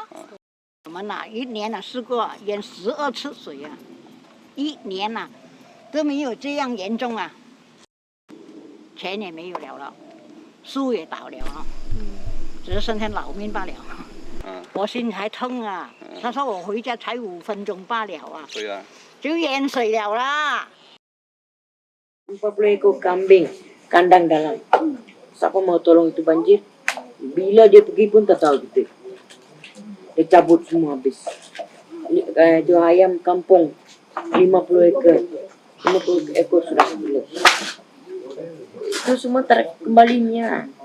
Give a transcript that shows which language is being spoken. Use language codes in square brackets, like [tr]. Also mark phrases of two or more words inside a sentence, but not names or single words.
[zh] 我们一年试过淹12次水啊。1年都没有这样严重啊，钱也没有了，树也倒了只是剩下老命罢了。我心还痛啊，他说我回家才5分钟罢了对啊，就淹水了啦。 [ms] 40 ekor kambing kandang dalam. Siapa mau tolong itu banjir? Bila dia pergi pun tak tahu kita. Dia cabut semua habis. Itu ayam kampung 50 ekor. 50 ekor sudah habis. Itu semua kembalinya.